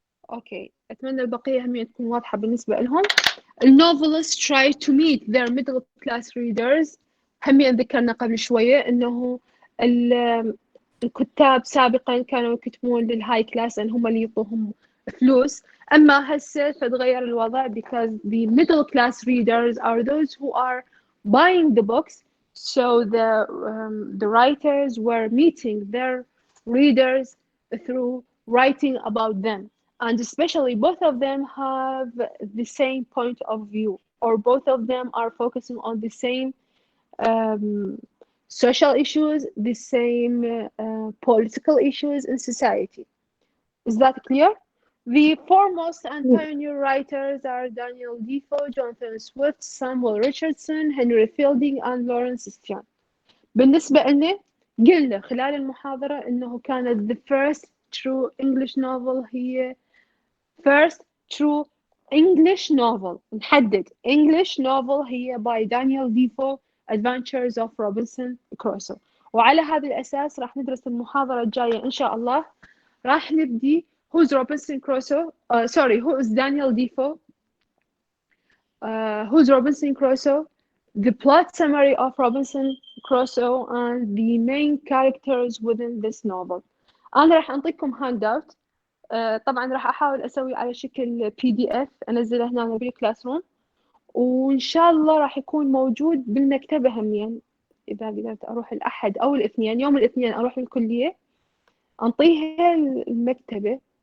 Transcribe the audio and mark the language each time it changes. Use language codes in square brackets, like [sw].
[ar] أوكي أتمنى البقية هم تكون واضحة بالنسبة لهم. [en] النوفلست try to meet their middle class readers. [ar] هم ذكرنا قبل شوية إنه الكتاب سابقا كانوا يكتبون للهاي كلاس إن هم اللي يعطوهم فلوس. أما هسه فتغير الوضع [en] because the middle class readers are those who are buying the books. So the writers were meeting their readers through writing about them. And especially both of them have the same point of view, or both of them are focusing on the same social issues, the same political issues in society. Is that clear? The foremost and pioneer writers are Daniel Defoe, Jonathan Swift, Samuel Richardson, Henry Fielding, and Lawrence Stern. [ar] بالنسبة لنا قلنا خلال المحاضرة إنه كانت [en] the first true English novel [ar] هي [en] first true English novel. [ar] نحدد [en] English novel [ar] هي [en] by [ar] Daniel Defoe Adventures of Robinson Crusoe. وعلى هذا الأساس راح ندرس المحاضرة الجاية إن شاء الله. راح نبدي [en] who's Robinson Crusoe who is Daniel Defoe, who's Robinson Crusoe, the plot summary of Robinson Crusoe and the main characters within this novel. [ar] أنا راح أنطيكم handout. طبعا راح أحاول أسوي على شكل PDF أنزله هنا بالكلاس روم، وإن شاء الله راح يكون موجود بالمكتبة همين إذا قدرت أروح الأحد أو الاثنين. يوم الاثنين أروح الكلية أنطيها المكتبة.